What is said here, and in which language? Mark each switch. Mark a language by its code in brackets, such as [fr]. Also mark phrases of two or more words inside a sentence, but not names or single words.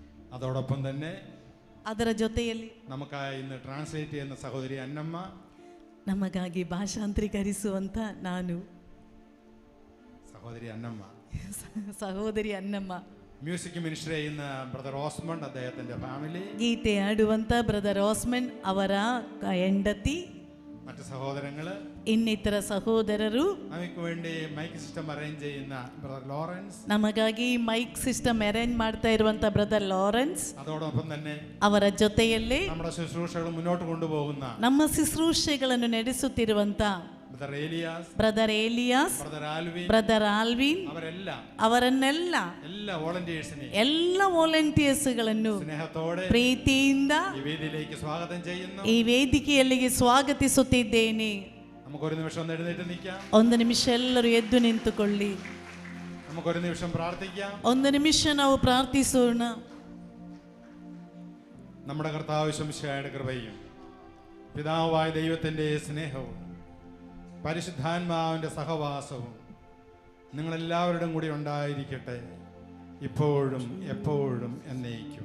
[ml] അതോടൊപ്പം തന്നെ [kn] ಅದರ ಜೊತೆಯಲ್ಲಿ [ml] നമുക്കായി ഇന്ന് ട്രാൻസ്ലേറ്റ് ചെയ്യുന്ന സഹോദരി അന്നമ്മ, [kn] ನಮಗಾಗಿ ಭಾಷಾಂತರೀಕರಿಸುವಂತ ನಾನು [ml] സഹോദരി അന്നമ്മ, [kn] ಸಹೋದರಿ ಅನ್ನಮ್ಮ, [en] music minister [ml] ചെയ്യുന്ന ബ്രദർ ഓസ്മണ്ട്, അദ്ദേഹത്തിന്റെ ഫാമിലി, [kn] ಗೀತೆ ಆಡುವಂತ ಬ್ರದರ್ ಓಸ್ಮನ್ ಅವರ ಹೆಂಡತಿ, [ml] മറ്റു സഹോദരങ്ങള്, [kn] ಇನ್ನಿತರ ಸಹೋದರರು, [ml] നമുക്ക് വേണ്ടി [en] mike system arrange [ml] ചെയ്യുന്ന ബ്രദർ ലോറൻസ്, [kn] ನಮಗಾಗಿ [en] mike system arrange [kn] ಮಾಡ್ತಾ ಇರುವಂತ ಬ್ರದರ್ ಲಾರೆನ್ಸ್, [ml] അതോടൊപ്പം തന്നെ [kn] ಅವರ ಜೊತೆಯಲ್ಲಿ [ml] നമ്മുടെ ശുശ്രൂഷകൾ മുന്നോട്ട് കൊണ്ടുപോകുന്ന [kn] ನಮ್ಮ ಶುಶ್ರೂಷೆಗಳನ್ನು ನಡೆಸುತ್ತಿರುವಂತ [ml] ബ്രദർ ഏലിയാസ്, [kn] ಬ್ರದರ್ ಏಲಿಯಾಸ್, ಬ್ರದರ್ ಆಲ್ವಿನ್, ಅವರನ್ನೆಲ್ಲ [ml] എല്ലാ വോളണ്ടിയേഴ്സിനെ, [kn] ಎಲ್ಲ ವಾಲಂಟಿಯರ್ಸ್ಗಳನ್ನು [ml] സ്നേഹത്തോടെ [kn] ಪ್ರೀತಿಯಿಂದ [ml] ഈ വേദിയിലേക്ക് സ്വാഗതം ചെയ്യുന്നു. [kn] ಈ ವೇದಿಕೆಯಲ್ಲಿಗೆ ಸ್ವಾಗತಿಸುತ್ತಿದ್ದೇನೆ. [ml] നമുക്കൊരു നിമിഷം ഒന്ന് എഴുന്നേറ്റ് നിൽക്കാം. [kn] ಒಂದು ನಿಮಿಷ ಎಲ್ಲರೂ ಎದ್ದು ನಿಂತುಕೊಳ್ಳಿ. [ml] നമുക്കൊരു നിമിഷം പ്രാർത്ഥിക്കാം. [kn] ಒಂದು ನಿಮಿಷ ನಾವು ಪ್ರಾರ್ಥಿಸೋಣ. [ml] നമ്മുടെ കർത്താവ് ശംശിഹായുടെ കൃപയും പിതാവായ ദൈവത്തിൻ്റെ സ്നേഹവും പരിശുദ്ധാത്മാവിൻ്റെ സഹവാസവും നിങ്ങളെല്ലാവരുടെയും കൂടി ഉണ്ടായിരിക്കട്ടെ, ഇപ്പോഴും എപ്പോഴും എന്നേക്കും.